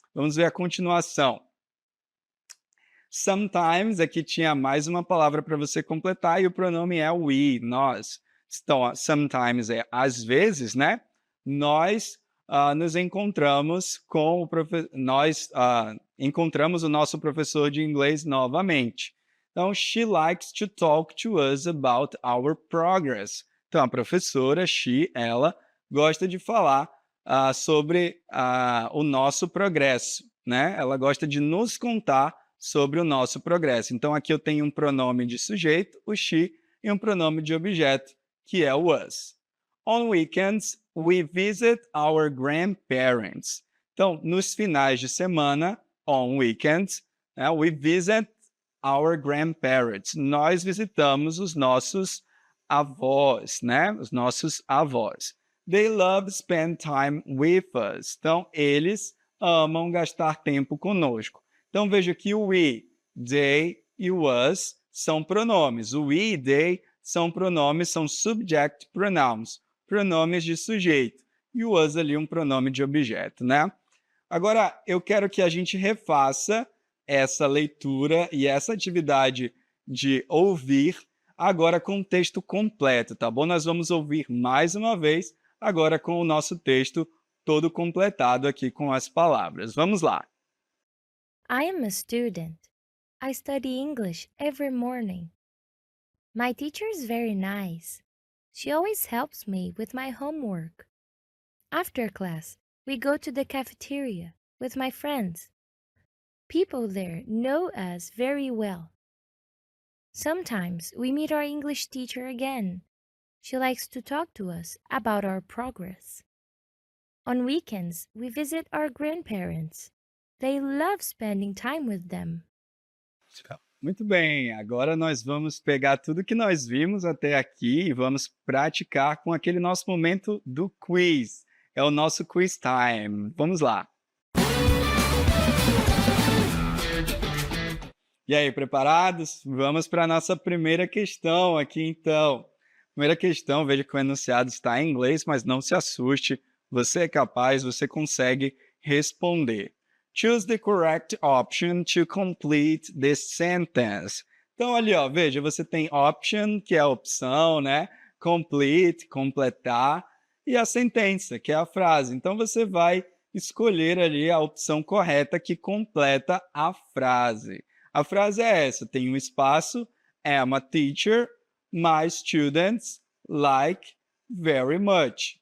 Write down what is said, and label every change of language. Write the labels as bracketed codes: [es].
[pt] Vamos ver a continuação. Sometimes, aqui tinha mais uma palavra para você completar e o pronome é we, nós. Então, ó, sometimes é às vezes, né? Nós nos encontramos com o nós encontramos o nosso professor de inglês novamente. [en] Então, she likes to talk to us about our progress. [pt] Então, a professora, ela gosta de falar sobre o nosso progresso, né? Ela gosta de nos contar sobre o nosso progresso. Então, aqui eu tenho um pronome de sujeito, o she, e um pronome de objeto, que é o us. [en] On weekends, we visit our grandparents. [pt] Então, nos finais de semana, [en] on weekends, [pt] né, [en] we visit our grandparents. [pt] Nós visitamos os nossos avós, né? Os nossos avós. [en] They love spend time with us. [pt] Então, eles amam gastar tempo conosco. Então, veja que o we, they e o us são pronomes. O we e they são pronomes, são [en] subject pronouns, [pt] pronomes de sujeito. E o us ali um pronome de objeto, né? Agora, eu quero que a gente refaça essa leitura e essa atividade de ouvir agora com o texto completo, tá bom? Nós vamos ouvir mais uma vez, agora com o nosso texto todo completado aqui com as palavras. Vamos lá. [en] I am a student. I study English every morning. My teacher is very nice. She always helps me with my homework. After class, we go to the cafeteria with my friends. People there know us very well. Sometimes we meet our English teacher again. She likes to talk to us about our progress. On weekends, we visit our grandparents. They love spending time with them. [pt] Muito bem, agora nós vamos pegar tudo que nós vimos até aqui e vamos praticar com aquele nosso momento do quiz. É o nosso quiz time. Vamos lá. E aí, preparados? Vamos para a nossa primeira questão aqui, então. Primeira questão, veja que o enunciado está em inglês, mas não se assuste. Você é capaz, você consegue responder. [en] Choose the correct option to complete this sentence. [pt] Então, ali, ó, veja, você tem option, que é a opção, né? Complete, completar, e a sentença, que é a frase. Então, você vai escolher ali a opção correta que completa a frase. A frase é essa, tem um espaço, [en] am a teacher, my students like very much.